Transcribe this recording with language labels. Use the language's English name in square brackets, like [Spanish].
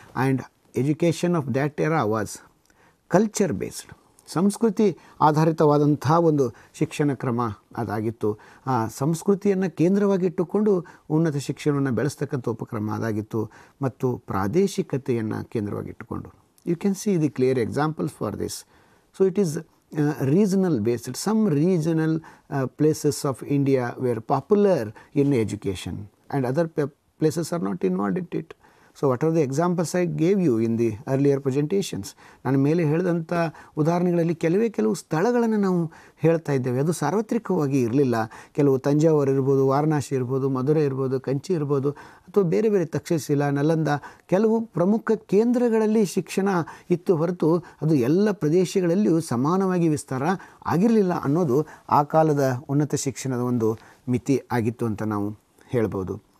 [English] and education of that era was culture based, [Kannada] ಸಂಸ್ಕೃತಿ ಆಧಾರಿತವಾದಂಥ ಒಂದು ಶಿಕ್ಷಣ ಕ್ರಮ ಅದಾಗಿತ್ತು. ಆ ಸಂಸ್ಕೃತಿಯನ್ನು ಕೇಂದ್ರವಾಗಿಟ್ಟುಕೊಂಡು ಉನ್ನತ ಶಿಕ್ಷಣವನ್ನು ಬೆಳೆಸ್ತಕ್ಕಂಥ ಉಪಕ್ರಮ ಅದಾಗಿತ್ತು ಮತ್ತು ಪ್ರಾದೇಶಿಕತೆಯನ್ನು ಕೇಂದ್ರವಾಗಿಟ್ಟುಕೊಂಡು. [English] You can see the clear examples for this. So it is regional based. Some regional places of India were popular in education and other places are not involved in it. So what are the examples I gave you in the earlier presentations? [Kannada] ನಾನು ಮೇಲೆ ಹೇಳಿದಂಥ ಉದಾಹರಣೆಗಳಲ್ಲಿ ಕೆಲವು ಸ್ಥಳಗಳನ್ನು ನಾವು ಹೇಳ್ತಾ ಇದ್ದೇವೆ. ಅದು ಸಾರ್ವತ್ರಿಕವಾಗಿ ಇರಲಿಲ್ಲ. ಕೆಲವು ತಂಜಾವೂರು ಇರ್ಬೋದು, ವಾರಣಾಸಿ ಇರ್ಬೋದು, ಮಧುರೆ ಇರ್ಬೋದು, ಕಂಚಿ ಇರ್ಬೋದು, ಅಥವಾ ಬೇರೆ ಬೇರೆ ತಕ್ಷಶಿಲಾ, ನಲಂದ, ಕೆಲವು ಪ್ರಮುಖ ಕೇಂದ್ರಗಳಲ್ಲಿ ಶಿಕ್ಷಣ ಇತ್ತು ಹೊರತು ಅದು ಎಲ್ಲ ಪ್ರದೇಶಗಳಲ್ಲಿಯೂ ಸಮಾನವಾಗಿ ವಿಸ್ತಾರ ಆಗಿರಲಿಲ್ಲ ಅನ್ನೋದು ಆ ಕಾಲದ ಉನ್ನತ ಶಿಕ್ಷಣದ ಒಂದು ಮಿತಿ ಆಗಿತ್ತು ಅಂತ ನಾವು ಹೇಳ್ಬೋದು.